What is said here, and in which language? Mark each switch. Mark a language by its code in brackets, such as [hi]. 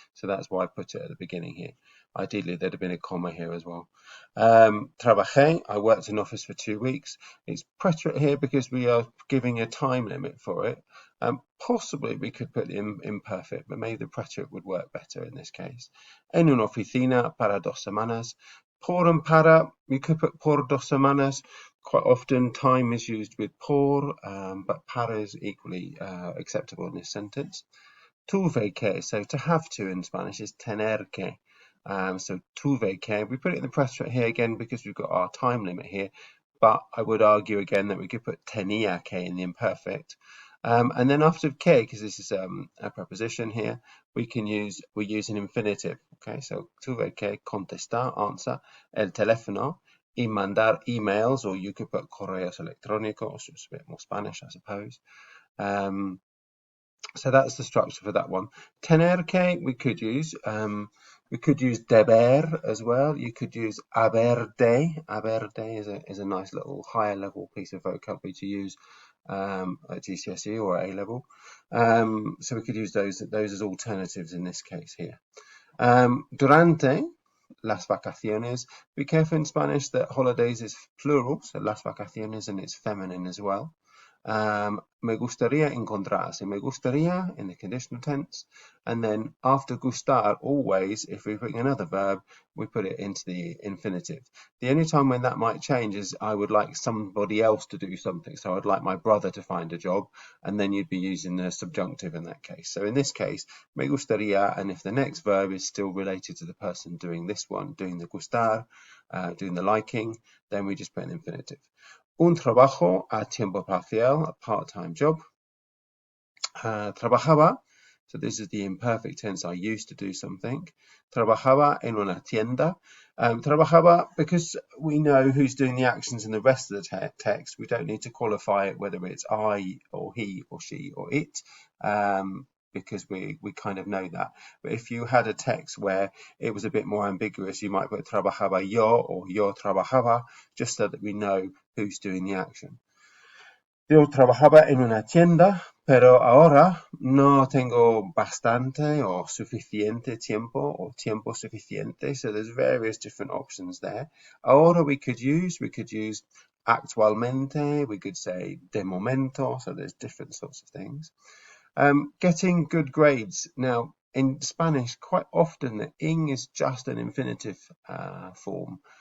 [en] So that's why I put it at the beginning here. Ideally, there'd have been a comma here as well. [es] Trabajé, [en] I worked in office for 2 weeks. It's preterite here because we are giving a time limit for it. Possibly we could put the imperfect, but maybe the preterite would work better in this case. [es] En una oficina para 2 semanas. [en] Por and para, we could put [es] por 2 semanas. [en] Quite often time is used with por, but para is equally acceptable in this sentence. [es] Tuve que, [en] so to have to in Spanish is [es] tener que. [en] So [es] tuve que, [en] we put it in the preterite here again because we've got our time limit here, but I would argue again that we could put [es] tenía que [en] in the imperfect. And then after que, because this is a preposition here, we use an infinitive. Okay, so [es] tuve que contestar, [en] answer, [es] el teléfono, y mandar emails, [en] or you could put [es] correos electrónicos, [en] it's a bit more Spanish, I suppose. So that's the structure for that one. [es] Tener que [en] we could use. We could use deber as well. You could use [es] haber de. Haber de [en] is a nice little higher level piece of vocabulary to use at GCSE or A level. So we could use those as alternatives in this case here. [es] Durante las vacaciones. [en] Be careful in Spanish that holidays is plural, so [es] las vacaciones, [en] and it's feminine as well. [es] Me gustaría encontrarse. Me gustaría [en] in the conditional tense, and then after gustar, always, if we bring another verb, we put it into the infinitive. The only time when that might change is I would like somebody else to do something. So I'd like my brother to find a job, and then you'd be using the subjunctive in that case. So in this case, [es] me gustaría, [en] and if the next verb is still related to the person doing this one, doing the gustar, doing the liking, then we just put an infinitive. [es] Un trabajo a tiempo parcial, [en] a part-time job. [es] Trabajaba, [en] so this is the imperfect tense, I used to do something. [es] Trabajaba en una tienda. Trabajaba, [en] because we know who's doing the actions in the rest of the text, we don't need to qualify it whether it's I or he or she or it. Because we kind of know that. But if you had a text where it was a bit more ambiguous, you might put [es] trabajaba yo [en] or [es] yo trabajaba, [en] just so that we know who's doing the action. [es] Yo trabajaba en una tienda, pero ahora no tengo bastante or suficiente tiempo or tiempo suficiente. [en] So there's various different options there. Ahora we could use actualmente, we could say [es] de momento, [en] so there's different sorts of things. Getting good grades. Now, in Spanish, quite often the ing is just an infinitive form.